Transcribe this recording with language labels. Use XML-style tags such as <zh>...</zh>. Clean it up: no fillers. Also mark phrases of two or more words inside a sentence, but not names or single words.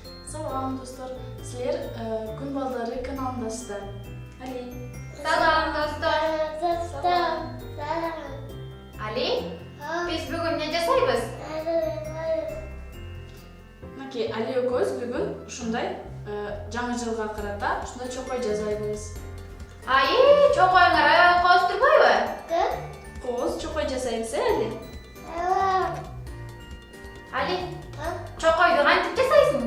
<ky>Салам достор, силер күн балдары каналындасыздар. Али. Салам достор. Салам. Али, биз бүгүн не жасайбыз? Мынакей, Али экөөбүз бүгүн ушундай жаңы жылга карата ушундай чокой жасайбыз. Ай, чокойуңар аябай кооз турбайбы? Кооз чокой жасайбыз, Али? Али, чокойду кантип жасайсың?</ky>